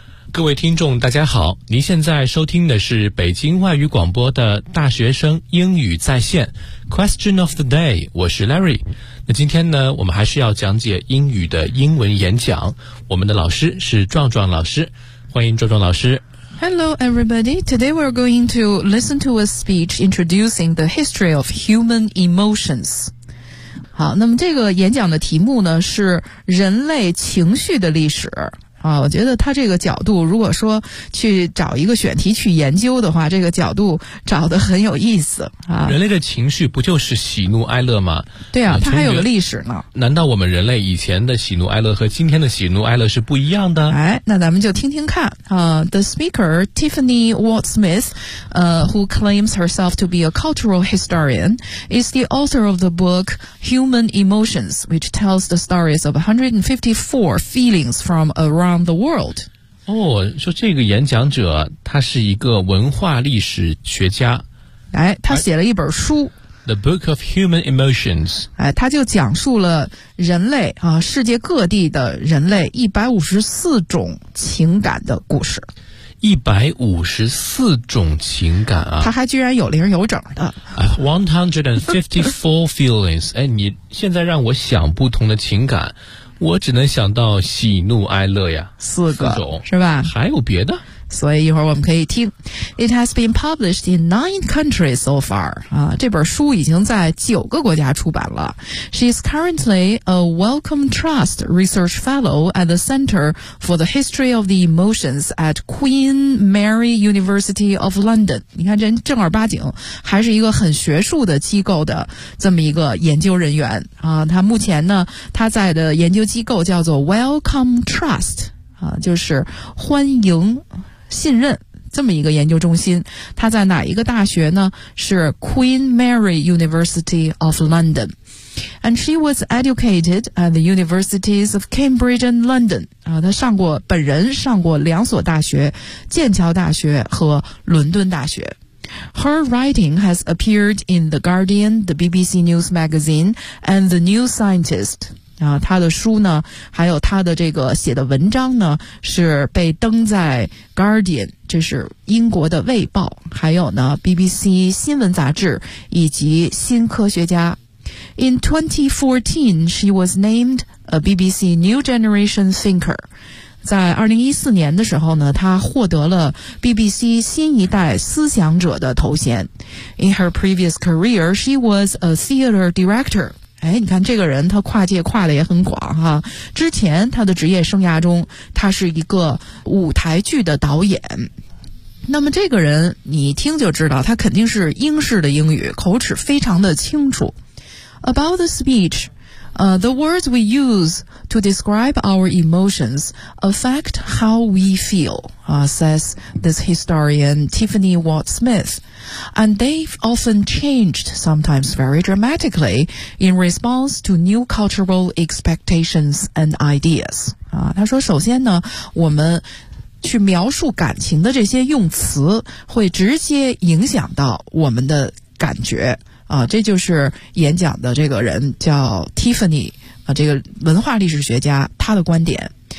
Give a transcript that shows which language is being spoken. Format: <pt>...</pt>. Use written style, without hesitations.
<zh>各位听众大家好，您现在收听的是北京外语广播的大学生英语在线 Question of the day， 我是 Larry。那今天呢，我们还是要讲解英语的英文演讲，我们的老师是壮壮老师，欢迎壮壮老师。</zh> <en>Hello everybody, today we're going to listen to a speech introducing the history of human emotions。</en> <zh>好，那么这个演讲的题目呢是人类情绪的历史啊，我觉得他这个角度，如果说去找一个选题去研究的话，这个角度找得很有意思啊。人类的情绪不就是喜怒哀乐吗？对啊，它还有个历史呢。难道我们人类以前的喜怒哀乐和今天的喜怒哀乐是不一样的？哎，那咱们就听听看啊。</zh> <en>The speaker Tiffany Watt Smith, who claims herself to be a cultural historian, is the author of the book Human Emotions, which tells the stories of 154 feelings from around the world.</en> <zh>哦，说这个演讲者他是一个文化历史学家。哎，他写了一本书。</zh> <en>The Book of Human Emotions.</en> <zh>哎，他就讲述了人类啊，世界各地的人类154种情感的故事。 154种情感啊。他还居然有零有整的。</zh> <en>154 feelings.</en> <zh>哎，你现在让我想不同的情感。我只能想到喜怒哀乐呀，四个四种是吧？还有别的？所以一会儿我们可以听。</zh> <en>It has been published in 9 countries so far.</en> <zh>啊，这本书已经在九个国家出版了。</zh> <en>She is currently a Wellcome Trust Research Fellow at the Center for the History of the Emotions at Queen Mary University of London.</en> <zh>你看，真正儿八经，还是一个很学术的机构的这么一个研究人员啊。他目前呢，他在的研究机构叫做 Wellcome Trust 啊，就是欢迎。信任这么一个研究中心，它在哪一个大学呢？</zh> <en>是 Queen Mary University of London. And she was educated at the universities of Cambridge and London.</en> <zh>她上过，本人上过两所大学，剑桥大学和伦敦大学。</zh> <en>Her writing has appeared in The Guardian, the BBC News Magazine, and The New Scientist.</en> <zh>啊，他的书呢，还有他的这个写的文章呢，是被登在《Guardian》，这是英国的《卫报》，还有呢 BBC 新闻杂志以及《新科学家》。</zh> <en>In 2014, she was named a BBC New Generation Thinker.</en> <zh>在2014年的时候呢，她获得了 BBC 新一代思想者的头衔。</zh> <en>In her previous career, she was a theater director.</en> <zh>哎，你看这个人他跨界跨的也很广哈、啊。之前他的职业生涯中他是一个舞台剧的导演。那么这个人你一听就知道他肯定是英式的英语，口齿非常的清楚。</zh> <en>About the speech, the words we use to describe our emotions affect how we feel,says this historian Tiffany Watt Smith. And they've often changed, sometimes very dramatically, in response to new cultural expectations and ideas.</en> <zh>啊，他说首先呢，我们去描述感情的这些用词会直接影响到我们的感觉。啊，这就是演讲的这个人叫 Tiffany, 啊，这个文化历史学家他的观点。</zh>